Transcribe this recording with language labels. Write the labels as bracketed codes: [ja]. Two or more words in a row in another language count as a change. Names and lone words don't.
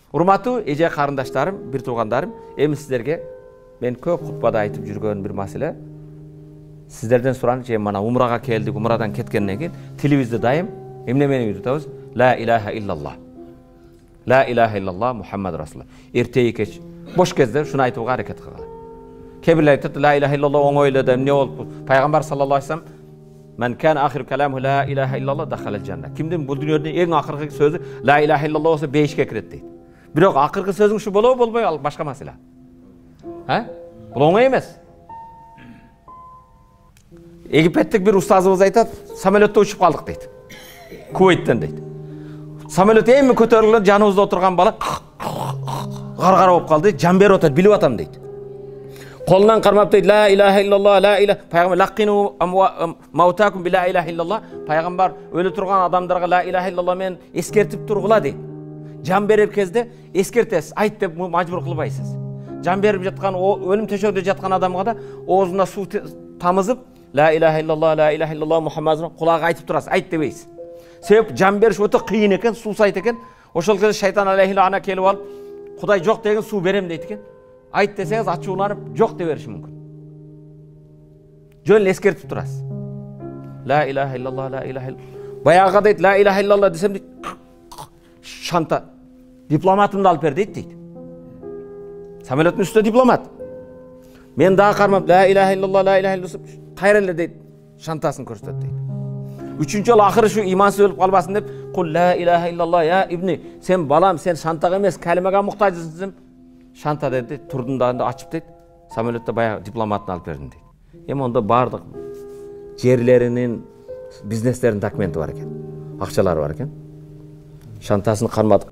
[ky] Урматтуу эже карындаштарым, бир туугандарым, эми сиздерге мен көп хутбада айтып жүргөн бир маселе. Сиздерден сураныч, мана умрага келдик, умрадан кеткенден кийин тилибизде дайым эмне менен үйрөтөбүз? [ar] لا إله إلا الله. لا إله إلا الله محمد رسول الله. [ky] Эртеги кеч бош кезде шуну айтууга аракет кылгыла. Кээ бирлер айтат, [ar] لا إله إلا الله [ky] оңой эле да эмне болуп? [ar] Пайгамбар صلى الله عليه وسلم "من كان آخر كلامه لا إله إلا الله دخل الجنة." [ky] Кимдин бул дүйнөдө эң акыркы сөзү [ar] لا إله إلا الله [ky] болсо бейишке кирет дейт. Бирок акыркы сөзүң шу болобу, болбой, ал башка маселе. Бул оңой эмес. Египеттик бир устазыбыз айтат, самолетто учуп калдык дейт. Кувейттен дейт. Самолет эми көтөрүлгөн, жаныбызда отурган бала гаргара болуп калды, жан берип атат, билип атам дейт. Колунан кармап дейт, [ar] لا إله إلا الله، لا إله. Пайгамбар لقنوا موتاكم بلا إله إلا الله. [ky] Пайгамбар өлө турган адамдарга [ar] لا إله إلا الله [ky] мен эскертип тургула дейт. Жан берер кезде эскертесиз, айт деп мажбур кылбайсыз. Жан берип жаткан, өлүм төшөгүндө жаткан адамга да оозуна суу тамызып, [ar] لا إله إلا الله، لا إله إلا الله محمد [ky] кулага айтып турасыз, айт дебейсиз. Себеп жан бериш өтө кыйын экен, суусайт экен. Ошол кезде шайтан [ar] عليه اللعنة [ky] келип алып, Кудай жок деген суу берем дейт экен. Айт десеңиз ачууланып жок деп бериши мүмкүн. Жөн эле эскертип турасыз. [ar] لا إله إلا الله، لا إله إلا الله. [ky] Баягыга дейт, [ar] لا إله إلا الله [ky] десем дейт, шанта дипломатымды алып бер дейт. Самолеттин үстүндө дипломат. Мен дагы кармап, [ar] لا إله إلا الله، لا إله إلا الله, [ky] кайра эле дейт, шантасын көрсөтөт дейт. Үчүнчү жолу акыры шу имансыз өлүп калбасын деп, [ar] "قل لا إله إلا الله يا ابني, [ky] сен балам, сен шантага эмес, калимага муктажсың." Шанта dedi, турдун дагы ачып дейт, самолетте баягы дипломатын алып бердим дейт. Эми онда бардык жерлеринин, бизнестеринин документи бар экен. Акчалары бар экен. Шантасын кармадык.